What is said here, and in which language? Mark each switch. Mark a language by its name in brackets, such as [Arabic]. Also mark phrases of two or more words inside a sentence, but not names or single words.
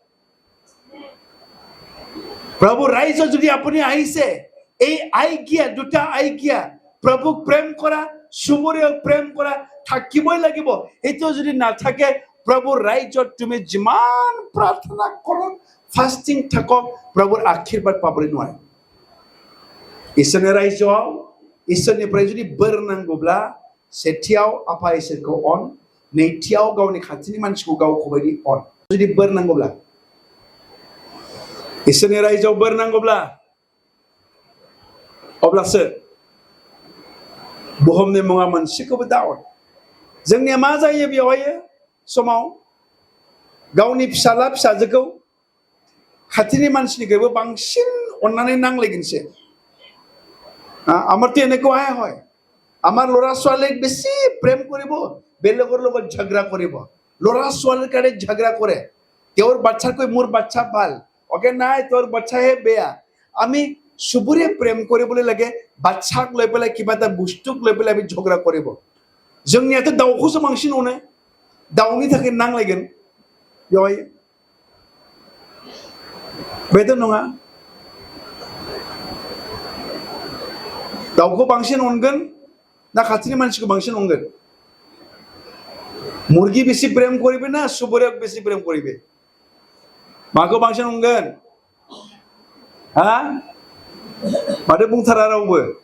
[Assamese] প্ৰভু ৰাইজত যদি আপুনি আহিছে এই আজ্ঞা দুটা আজ্ঞা প্ৰভুক প্ৰেম কৰা চুবুৰীয়াক প্ৰেম কৰা থাকিবই লাগিব এইটো যদি নাথাকে প্ৰভুৰ ৰাইজত তুমি যিমান প্ৰাৰ্থনা কৰক ফাষ্টিং থাকক প্ৰভুৰ আশীৰ্বাদ পাবলৈ নোৱাৰে [Bodo] इसोरनि रायजोआव इसोरनिफ्राय जुदि बोर नांगौब्ला सेथियाव आफा इसोरखौ अन नैथियाव गावनि खाथिनि मानसिखौ गावखौ बायदि अन जुदि बोर नांगौब्ला इसोरनि रायजोआव बोर नांगौब्ला अब्लासो बुहुमनि मुङा मोनसेखौबो दा अन जोंनिया मा जायो बेवहाय समाव गावनि फिसाला फिसाजोखौ खाथिनि मानसिनिख्रुइबो बांसिन अननानै नांलायगोनसो [Assamese] আমাৰ তেনেকুৱাই হয় আমাৰ ল'ৰা ছোৱালীক বেছি প্ৰেম কৰিব বেলেগৰ লগত ঝগড়া কৰিব ল'ৰা ছোৱালীৰ কাৰণে ঝগড়া কৰে তেওঁৰ বাচ্চাকৈ মোৰ বাচ্চা ভাল অকে নাই তোৰ বাচ্চাহে বেয়া আমি চুবুৰীয়ে প্ৰেম কৰিবলৈ লাগে বাচ্চাক লৈ পেলাই কিবা এটা বস্তুক লৈ পেলাই আমি ঝগড়া কৰিব [Bodo] जोंनियाथ' दाउखौसो बांसिन अनो दाउनि थाखाय नांलायगोन बेवहाय बेथ' नङा दाउखौ बांसिन अनगोन ना खाथिनि मानसिखौ बांसिन अनगोन [Assamese] মুৰ্গী বেছি প্ৰেম কৰিবে না চুবুৰীয়াক বেছি প্ৰেম কৰিবে [Bodo] माखौ बांसिन अनगोन हा माथो बुंथारा रावबो